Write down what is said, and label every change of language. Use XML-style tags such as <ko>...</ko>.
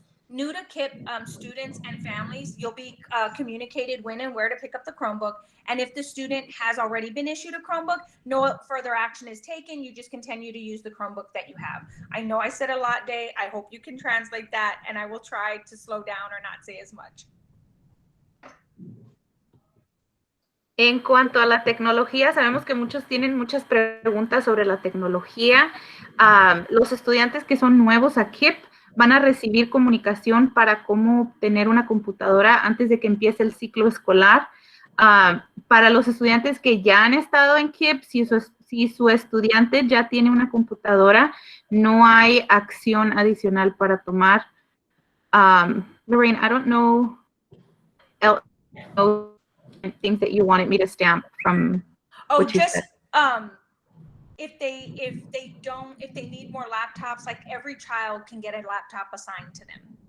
<en>New to KIPP students and families, you'll be communicated when and where to pick up the Chromebook. And if the student has already been issued a Chromebook, no further action is taken. You just continue to use the Chromebook that you have. I know I said a lot, Day. I hope you can translate that, and I will try to slow down or not say as much.</en> <es>En cuanto a la tecnología, sabemos que muchos tienen muchas preguntas sobre la tecnología. Los estudiantes que son nuevos a KIPP van a recibir comunicación para cómo obtener una computadora antes de que empiece el ciclo escolar. Para los estudiantes que ya han estado en KIPP, si su estudiante ya tiene una computadora, no hay acción adicional para tomar.</es> <en>Lorraine, I don't know things that you wanted me to stamp from what you said. If they need more laptops, like every child can get a laptop assigned to them.</en>